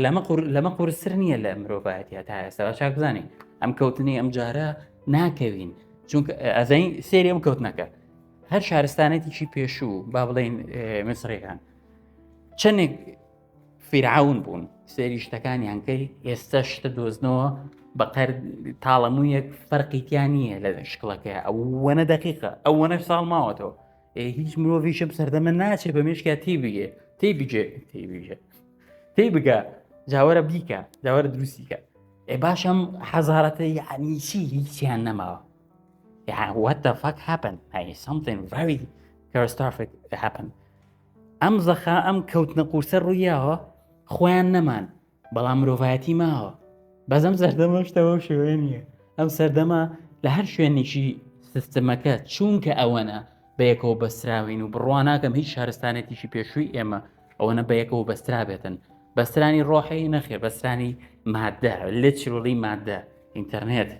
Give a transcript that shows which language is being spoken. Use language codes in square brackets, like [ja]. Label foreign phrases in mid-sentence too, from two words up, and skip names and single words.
[ckb] لەمە قورستر نییە لە مرۆڤایەتە تا ئێستا چاک بزانین ئەم کەوتنی ئەم جارە ناکەوین چونکە ئەزین سێری ئەم کەوتنەکە هەر شارستانێتیی پێشوو با بڵێن مسرەکان چەندێک فیرعون بوون سێری شتەکانیان کەی ئێستا شتە دۆزنەوە بەقەر تاڵەموویەک فەرقیتیان نییە لە شکڵەکە ئەوەنە دقیقە ئەوەنە ساڵ ماوەتەوە هیچ مرۆڤیشم سەردەمە ناچێت بە مێشکە تێی بگە جاوەرە بیکە جاوەرە دروستیکە باشم حەزارەتە یعنی چی هیچیان نەماوە يعني [en] what the fuck happened [ckb] يعني [en] something very catastrophic happened [ckb] ئەم زەخا ئەم کەوتنە قورسە ڕوویاوە خۆیان نەمان بەڵام مرۆڤایەتی ماوە بەزەم سەردەمە شتەوە شوێ نییە ئەم سەردەمە لە هەر شوێنێکی سیستەمەکە چونکە ئەوەنە بەیەکەوە بەستراوین و بڕواناکەم هیچ شارستانێتیشی پێشووی ئێمە ئەوەنە بەیەکەوە بەسترابێتن بەسترانی ڕۆحی نەخێر بەسترانی مادە لێچڕڵی مادە ئینتەرنێت